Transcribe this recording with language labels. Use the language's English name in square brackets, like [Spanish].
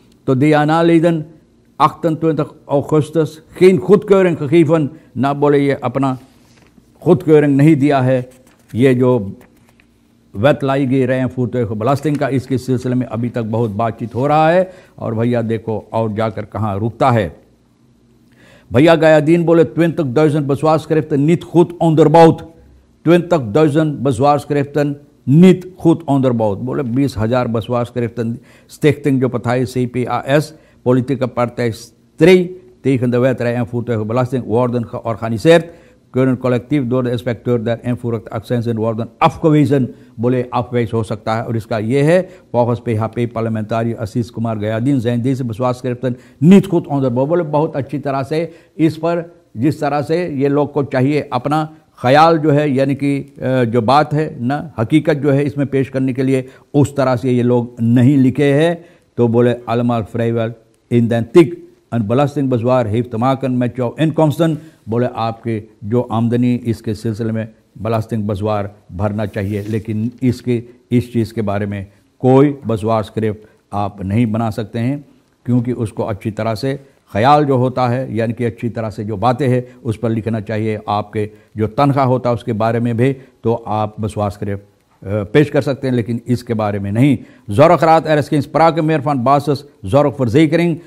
[Hindi] तो दियाना लीदन 28 अगस्त [Dutch] geen goedkeuring gegeven [Hindi] ना बोले ये अपना खुदकeuring नहीं दिया है। ये जो वैत लाई गई रहे हैं फूटे को बलास्टिंग का, इसके सिलसिले में अभी तक बहुत बातचीत हो रहा है। और भैया देखो और जाकर कहाँ रुकता है। भैया गयादीन बोले [Dutch] 20.000 bezwaarschriften niet goed onderbouwd, 20.000 bezwaarschriften niet goed onderbouwd। बोले 20,000 bezwaarschriften stichting जो पथाई CPAS politieke partij strijd tegen de wetterij en voertuigenbelasting worden georganiseerd, kunnen collectief door de inspecteur der invoeraccijnzen worden afgewezen। [Hindi] बोले afwijs हो सकता है। और इसका ये है [Dutch] volgens PHP [Hindi] पार्लियामेंटारी Ashish Kumar Gayadin [Dutch] zijn deze bezwaarschriften niet goed onderbouwd। [Hindi] बोले बहुत अच्छी तरह से इस पर, जिस तरह से ये लोग को चाहिए अपना ख्याल जो है, यानी कि जो बात है ना, हकीकत जो है इसमें पेश करने के लिए, उस तरह से ये लोग नहीं लिखे हैं। तो बोले [Dutch] allemaal vrijwel identiek een belastingbezwaar heeft te maken met jouw inkomsten। [Hindi] बोले आपके जो आमदनी, इसके सिलसिले में belasting bezwaar भरना चाहिए, लेकिन इसके इस चीज़ के बारे में कोई bezwaar स्क्रिप्ट आप नहीं बना सकते हैं, क्योंकि उसको अच्छी तरह से ख्याल जो होता है, यानी कि अच्छी तरह से जो बातें हैं उस पर लिखना चाहिए। आपके जो तनख्वाह होता है उसके बारे में भी तो आप bezwaar स्क्रिप्ट पेश कर सकते हैं, लेकिन इसके बारे में नहीं। [Dutch] ज़ोरखरात er is geen sprake meer van basis zorgverzekering।